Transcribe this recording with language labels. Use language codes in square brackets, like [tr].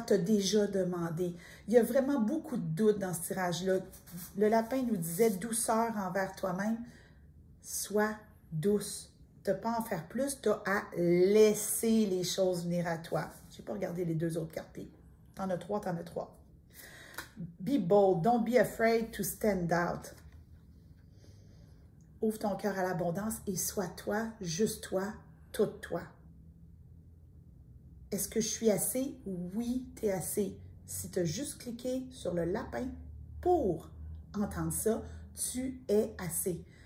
[fr] Tu as déjà demandé. Il y a vraiment beaucoup de doutes dans ce tirage-là. Le lapin nous disait douceur envers toi-même. Sois douce. Tu n'as pas à en faire plus, tu as à laisser les choses venir à toi. Je n'ai pas regardé les 2 autres cartes. Tu en as 3, tu en as 3. [en] Be bold, don't be afraid to stand out. [fr] Ouvre ton cœur à l'abondance et sois toi, juste toi, toute toi. Est-ce que je suis assez? Oui, tu es assez. Si tu as juste cliqué sur le lapin pour entendre ça, tu es assez.